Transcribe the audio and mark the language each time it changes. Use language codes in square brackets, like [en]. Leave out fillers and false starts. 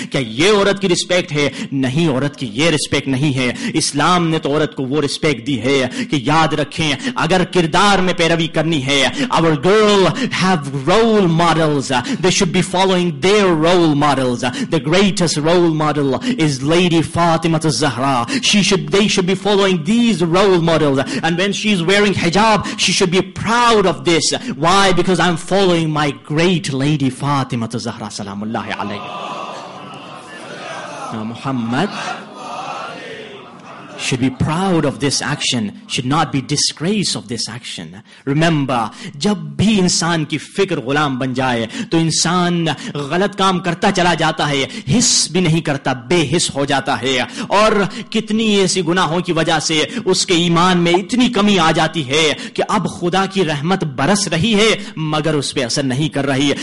[ur] کیا یہ عورت کی رسپیکٹ ہے؟ نہیں، عورت کی یہ رسپیکٹ نہیں ہے. اسلام نے تو عورت کو وہ رسپیکٹ دی ہے کہ یاد رکھیں اگر کردار میں پیروی کرنی ہے, [en] our girl have role models, [ur] they should be following their role models. [en] The greatest role model is Lady Fatima az-Zahra. They should be following these role models, and when she is wearing hijab she should be proud of this. Why? Because I'm following my great Lady Fatima az-Zahra salamullahi alayha. Muhammad should be proud of this action, should not be disgraced of this action. [ur] Remember, جب بھی انسان کی فکر غلام بن جائے تو انسان غلط کام کرتا چلا جاتا ہے, حس بھی نہیں کرتا, بے حس ہو جاتا ہے, اور کتنی ایسی گناہوں کی وجہ سے اس کے ایمان میں اتنی کمی آ جاتی ہے کہ اب خدا کی رحمت برس رہی ہے مگر اس پہ اثر نہیں کر رہی.